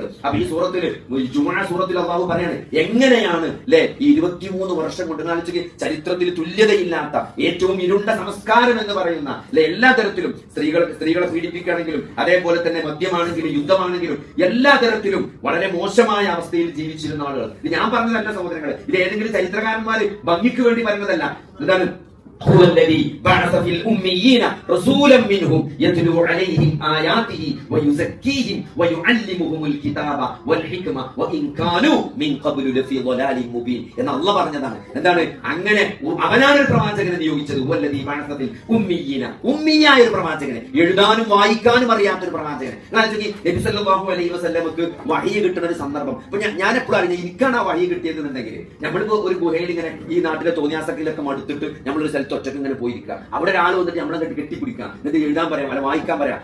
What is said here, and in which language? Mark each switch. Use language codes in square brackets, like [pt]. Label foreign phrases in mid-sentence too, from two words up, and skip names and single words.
[ml] അപ്പൊ ഈ സൂറത്തിൽ ജുമുഅ സൂറത്തിൽ അല്ലാഹു പറയാണ് എങ്ങനെയാണ് അല്ലെ ഈ 23 വർഷം കൊണ്ട് ചരിത്രത്തിൽ തുല്യതയില്ലാത്ത ഏറ്റവും ഇരുണ്ട സംസ്കാരം എന്ന് പറയുന്ന അല്ലെ എല്ലാ തരത്തിലും സ്ത്രീകളെ പീഡിപ്പിക്കുകയാണെങ്കിലും അതേപോലെ തന്നെ മദ്യമാണെങ്കിലും യുദ്ധമാണെങ്കിലും എല്ലാ തരത്തിലും വളരെ മോശമായ അവസ്ഥയിൽ ജീവിച്ചിരുന്ന ആളുകൾ. ഇത് ഞാൻ പറഞ്ഞതല്ല സഹോദരങ്ങളെ, ഇത് ഏതെങ്കിലും ചരിത്രകാരന്മാര് ഭംഗിക്ക് വേണ്ടി പറയുന്നതല്ല. എന്താണ്? [ar] هو الذي بعث في الأميين رسولا منهم يتلو عليهم آياته ويزكيهم ويعلمهم الكتاب والحكمة وإن كانوا من قبل لفي ضلال مبين [ml] എന്ന് അല്ലാഹു പറഞ്ഞതാണ്. എന്താണ്? അങ്ങനെ അവനാണ് ഒരു പ്രവാചകനെ നിയോഗിച്ചത്. [ar] هو الذي بعث في الأميين, [ml] ഉമ്മിയായ ഒരു പ്രവാചകനെ, എഴുതാനും വായിക്കാനും അറിയാത്ത ഒരു പ്രവാചകനെ. നബി [ar] صلى الله عليه وسلم [ml] വഹി കിട്ടുന്ന ഒരു സന്ദർഭം. അപ്പൊ ഞാൻ എപ്പോഴും അറിഞ്ഞ എനിക്കാണ് ആ വഹി കിട്ടിയതെന്നുണ്ടെങ്കിൽ നമ്മളിപ്പോ ഒരു ഗുഹയിൽ ഇങ്ങനെ ഈ നാട്ടിലെ തോന്നിയാസക്കിലൊക്കെ മടുത്തിട്ട് നമ്മളൊരു ഒറ്റക്ക് ഇങ്ങനെ പോയിരിക്കുക. അവിടെ ഒരാൾ വന്നിട്ട് നമ്മളെ കെട്ടിപ്പിടിക്കാം, എന്നിട്ട് എഴുതാൻ പറയാം, അല്ല വായിക്കാൻ പറയാം.